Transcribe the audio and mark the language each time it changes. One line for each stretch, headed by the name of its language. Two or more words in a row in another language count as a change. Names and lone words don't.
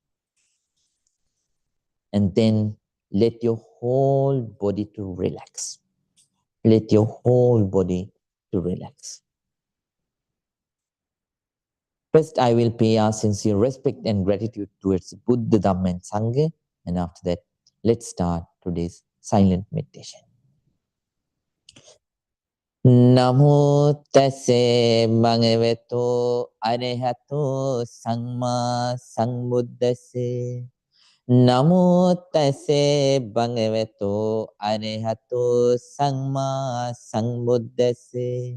English: And then let your whole body to relax. Let your whole body to relax. First, I will pay our sincere respect and gratitude towards Buddha, Dhamma, and Sangha. And after that, let's start today's silent meditation.
Pali: Namo tase bhagavato arahato samma sambuddhase. Namo tase bhagavato arahato samma sambuddhase.